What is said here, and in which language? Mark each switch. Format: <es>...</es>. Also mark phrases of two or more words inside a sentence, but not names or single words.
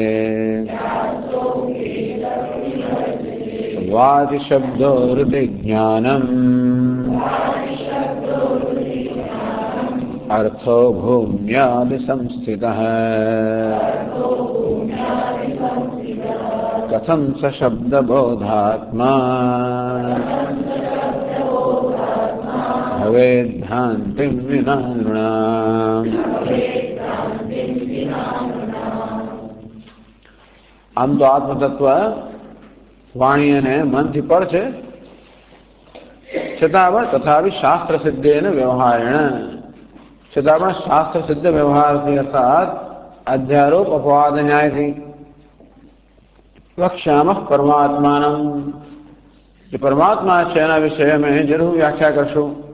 <sa>वादिशब्दो हृदिज्ञानम् अर्थो भूम्यादिसंस्थितः। कथं स शब्दबोधात्मा भवेद्भ्रान्तिं विना नृणाम्।</sa> <gu>આમ તો આત્મતત્વ વાણી અને મનથી પર છે, છતાં પણ</gu> <sa>तथापि शास्त्र सिद्धेन व्यवहारेण,</sa> <gu>છતાં પણ શાસ્ત્ર સિદ્ધ વ્યવહારથી અર્થાત અધ્યારોપ અપવાદ ન્યાયથી</gu> <sa>वक्ष्यामः परमात्मानम,</sa> <gu>જે પરમાત્મા છે એના વિશે અમે જરૂર વ્યાખ્યા કરશું.</gu>